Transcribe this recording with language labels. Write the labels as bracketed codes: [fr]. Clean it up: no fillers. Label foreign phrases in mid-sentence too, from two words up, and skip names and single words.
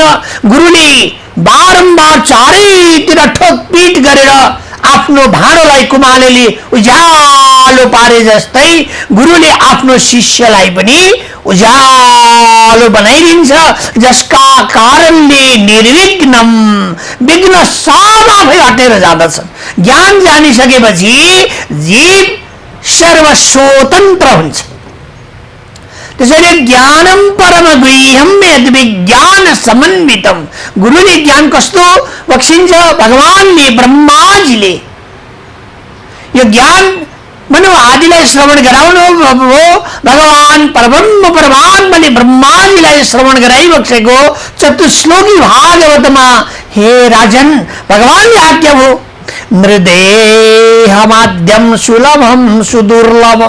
[ne] गुरुले बारम्बार चारैतिर ठोकपिट गरेर आफ्नो भाँडोलाई कुमालेले उज्यालो पारे जस्तै गुरुले आफ्नो शिष्यलाई पनि उज्यालो बनाइदिन्छ, जसका कारणले निर्विघ्नम, विघ्न सब आफै हटेर जाँदछन्। ज्ञान जानिसकेपछि जीव सर्वस्वतन्त्र हुन्छ। [sa] त्यसैले ज्ञानम परम गुह्यम यद्विज्ञान समन्वितम, [ne] गुरुले ज्ञान कस्तो बक्सिन्छ, भगवानले ब्रह्माजीले यो ज्ञान मनो आदिलाई श्रवण गराउनु हो। भगवान परब्रह्म परमात्माले ब्रह्माजीलाई श्रवण गराइबक्सेको चतुश्लोकी भागवतमा हे राजन भगवानले आज्ञा हो, [sa] नृदेहमाद्यम सुलभम सुदुर्लभम।